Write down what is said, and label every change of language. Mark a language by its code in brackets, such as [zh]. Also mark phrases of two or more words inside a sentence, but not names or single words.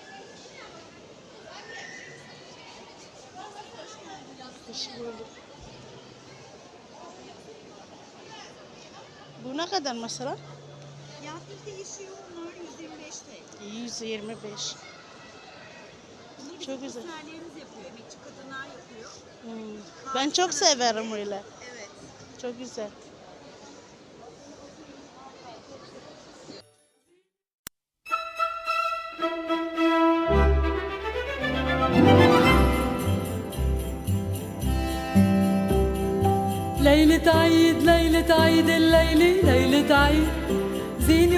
[tr] Bu ne kadar mesela? Fiyatı değişiyor. Onlar 125 TL. 125. Bunu Çok güzel. Profesyonellerimiz yapıyor. Emekçi kadınlar yapıyor. Ben çok severim öyle. Evet. Çok güzel. [ar] ليلة عيد ليلة عيد الليلة ليلة عيد زينة